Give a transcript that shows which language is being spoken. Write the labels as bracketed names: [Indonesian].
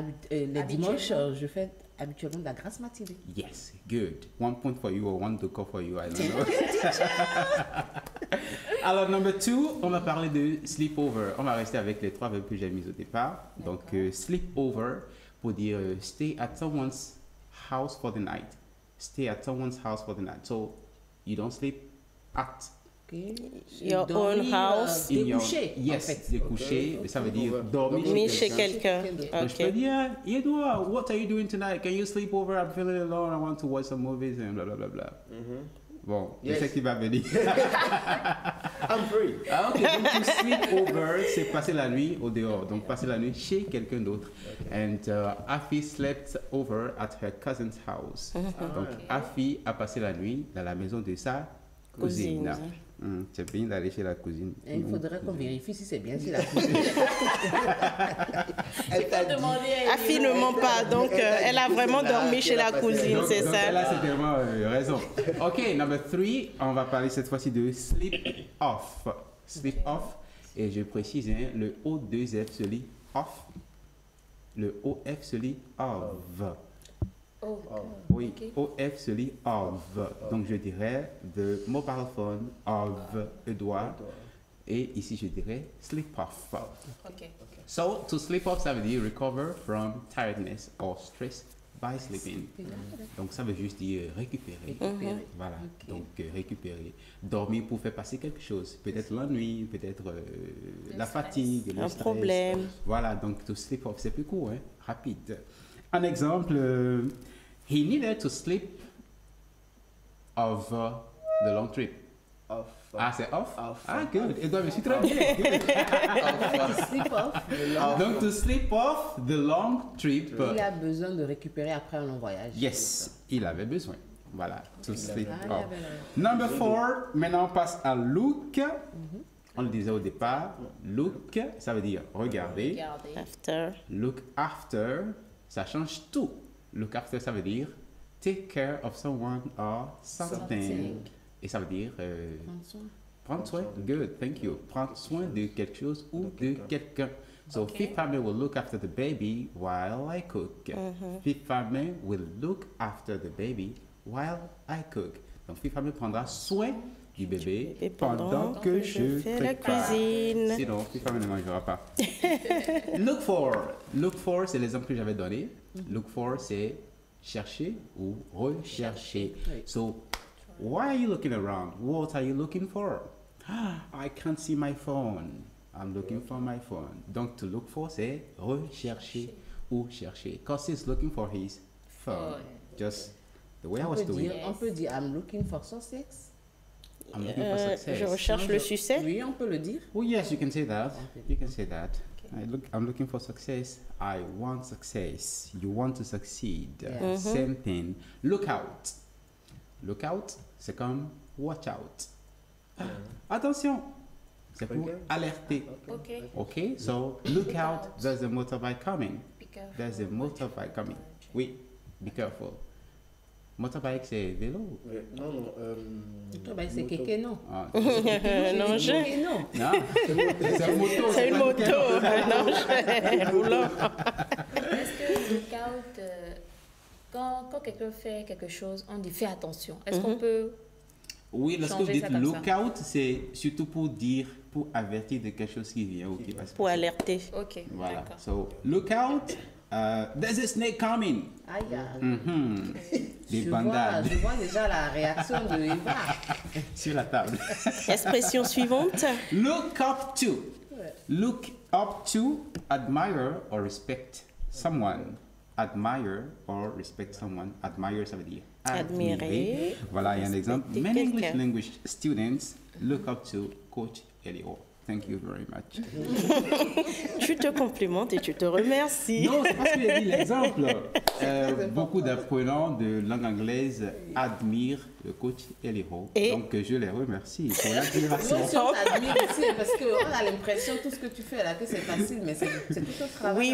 [French] Les dimanches, je fais habituellement de la grasse matinée. [English] Yes, good. 1 point for you or 1 ducat for you, I don't know. [French] Alors, [English] number 2, [French] on va parler de sleepover. On va rester avec les 3 verbes que j'ai mis au départ. Donc, [English] sleepover [French] pour dire [English] stay at someone's house for the night. Stay at someone's house for the night. So, you don't sleep at your own house. [French] Découcher. [English] Yes, [French] en fait. Découcher, ça veut dire dormir chez quelqu'un. Je peux dire, [English] Edouard, what are you doing tonight? Can you sleep over? I'm feeling alone. I want to watch some movies and blah blah blah blah. [French] Bon, je sais qu'il va venir. [English] I'm free. [French] Ah, ok, donc [English] to sleep over, [French] c'est passer la nuit au dehors. Donc passer la nuit chez quelqu'un d'autre. [English] And Afi slept over at her cousin's house. [French] Donc Afi a passé la nuit dans la maison de sa cousine. C'est bien d'aller chez la cousine. Et il faudrait qu'on vérifie si c'est bien chez la cousine. Afi ne ment pas, donc elle a vraiment dormi chez la cousine, c'est ça. Elle a certainement raison. [English] Ok, number 3, [French] on va parler cette fois-ci de sleep off. Sleep off, et je précise, hein, le O2F se lit off, le OF se lit of. Oui, OF se lit of. Donc je dirais [English] the mobile phone of [French] Edouard. Et ici je dirais sleep off. [English] So to sleep off, [French] ça veut dire [English] recover from tiredness or stress by sleeping. [French] Donc ça veut juste dire récupérer. Voilà, donc récupérer. Dormir pour faire passer quelque chose. Peut-être l'ennui, peut-être la fatigue, le stress. Problème. Voilà, donc to sleep off, c'est plus court, hein, rapide. Un exemple. [English] He needed to sleep off the long trip. [French] Ah, c'est off? [English] Ah, good. [French] Et donc, je suis très bien. [English] Sleep off. Donc, to sleep off the long trip. [French] Il a besoin de récupérer après un long voyage. [English] Yes, [French] il avait besoin. Voilà, [English] to sleep off. Number 4, [French] maintenant on passe à look. On le disait au départ, look, ça veut dire regarder. [English] After. Look after, [French] ça change tout. [English] Look after, [French] ça veut dire [English] take care of someone or something. [French] Et ça veut dire prendre soin. [English] Good, thank you. [French] Prendre soin de quelque chose ou de quelqu'un. [English] So Fifth Family will look after the baby while I cook. Fifth Family will look after the baby while I cook. [French] Donc Fifth Family prendra soin du bébé pendant que je fais la cuisine. Sinon, Fifth Family ne mangera pas. [English] Look for. [French] Look for, c'est l'exemple que j'avais donné. Look for, c'est chercher ou rechercher. [English] So, why are you looking around? What are you looking for? I can't see my phone. I'm looking for my phone. [French] Donc, to look for, c'est rechercher ou chercher. [English] Because he's looking for his phone. Just the way I was doing. [French] On peut dire, [English] I'm looking for success. I'm looking for success. [French] Je recherche le succès. Oui, on peut le dire. [English] Oh, yes, you can say that. You can say that. I'm looking for success. I want success. You want to succeed. Same thing. Look out. Look out, [French] c'est comme [English] watch out. [French] Attention, c'est pour alerter. [English] Okay, so look out, there's a motorbike coming. There's a motorbike coming. [French] Oui, [English] be careful. [French] Motorbike, c'est vélo. Non, non. Motorbike, c'est kéké, non. Non, c'est une moto. C'est une moto. Non, roulant. Est-ce que look out, quand quelqu'un fait quelque chose, on dit fais attention. Est-ce qu'on peut Oui, lorsque vous dites look out, c'est surtout pour dire, pour avertir de quelque chose qui vient ou qui va se passer. Pour alerter. Ok, voilà. d'accord. [English] So, look out, there's a snake coming. [French] Aïe, Des bandades. Je vois déjà la réaction de Eva. Sur la table. Expression suivante. [English] Look up to. Look up to, admire or respect someone. Admire or respect someone. [French] Admire, ça veut dire admirer. Voilà, il y a un exemple. [English] Many English language students look up to Coach Elio. Thank you very much. [French] Tu te complimentes et tu te remercies. Non, c'est parce que j'ai dit l'exemple. Beaucoup d'apprenants de langue anglaise admirent le coach Elio. Donc, je les remercie pour l'admiration. Non, si on t'admire aussi, parce qu'on a l'impression tout ce que tu fais là, que c'est facile, mais c'est tout un travail.